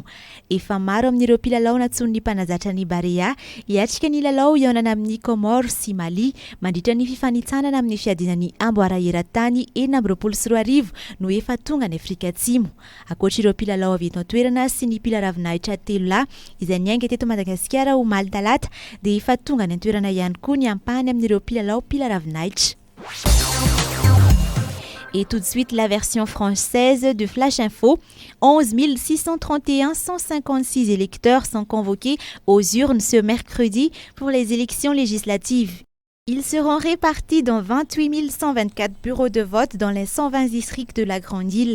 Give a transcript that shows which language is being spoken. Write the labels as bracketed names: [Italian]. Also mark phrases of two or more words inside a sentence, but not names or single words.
[Malagasy] Efa maro amin'ireo mpilalao natson'ny mpanazatra ny Barea hiatrika ny lalao iaonana amin'ny Comores sy Mali mandritra ny fifanitsanana amin'ny fiadinan'ny amboara eran-tany 2024 no efa tonga ny Afrika Atsimo. Ankoatr'ireo mpilalao avy eto an-toerana sy ny mpilaravinahitra telo lahy izay niainga teto Madagasikara ho Maltalata dia efa tonga ny an-toerana ihany koa ny ampahany amin'ireo mpilalao mpilaravinahitra. [French] Et tout de suite, la version française de Flash Info. 11 631 156 électeurs sont convoqués aux urnes ce mercredi pour les élections législatives. Ils seront répartis dans 28 124 bureaux de vote dans les 120 districts de la Grande Île.